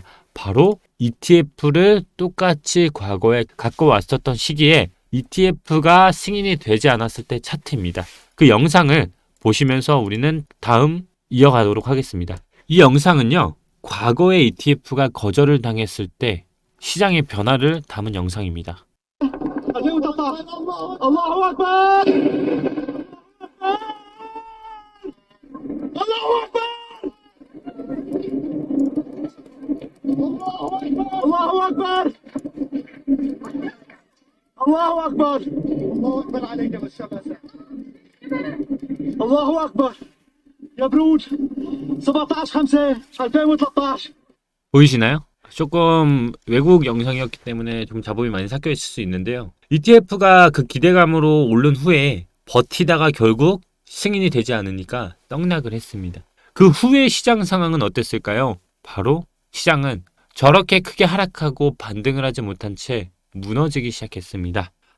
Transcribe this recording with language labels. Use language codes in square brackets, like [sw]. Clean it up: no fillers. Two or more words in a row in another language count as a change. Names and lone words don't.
[ko] 바로 ETF를 똑같이 과거에 갖고 왔었던 시기에 ETF가 승인이 되지 않았을 때 차트입니다. 그 영상을 보시면서 우리는 다음 이어가도록 하겠습니다. 이 영상은요, 과거에 ETF가 거절을 당했을 때 시장의 변화를 담은 영상입니다. [ar] 2013 الله اكبر الله اكبر الله اكبر الله اكبر الله اكبر عليك يا الشباب الله اكبر يا برود 17/5/2013 [ko] 보이시나요? 조금 외국 영상이었기 때문에 좀 잡음이 많이 섞여 있을 수 있는데요. ETF가 그 기대감으로 오른 후에 버티다가 결국 승인이 되지 않으니까 떡락을 했습니다. 그 후의 시장 상황은 어땠을까요? 바로 시장은 저렇게 크게 하락하고 반등을 하지 못한 채 무너지기 시작했습니다.